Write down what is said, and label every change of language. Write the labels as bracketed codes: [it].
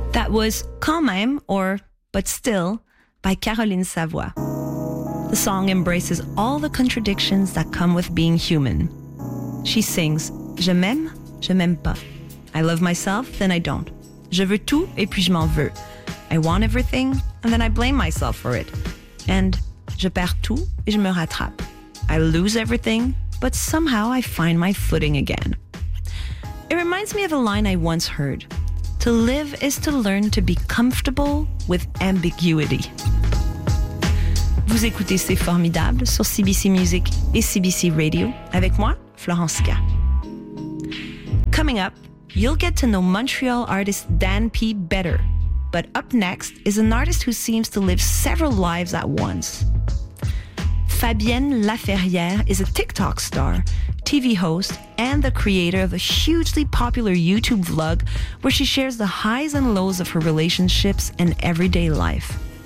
[en] was Quand Même or But Still by Caroline Savoie. The song embraces all the contradictions that come with being human. She sings, [fr] Je m'aime, je m'aime pas. [en] I love myself, then I don't. [fr] Je veux tout et puis je m'en veux. [en] I want everything and then I blame myself for it. And [fr] je perds tout et je me rattrape. [en] I lose everything, but somehow I find my footing again. It reminds me of a line I once heard. To live is to learn to be comfortable with ambiguity. [fr] Vous écoutez C'est Formidable sur CBC Music et CBC Radio avec moi, Florence Ga. [en] Coming up, you'll get to know Montreal artist Dan P better. But up next is an artist who seems to live several lives at once. Fabienne Laferrière is a TikTok star, TV host, and the creator of a hugely popular YouTube vlog where she shares the highs and lows of her relationships and everyday life.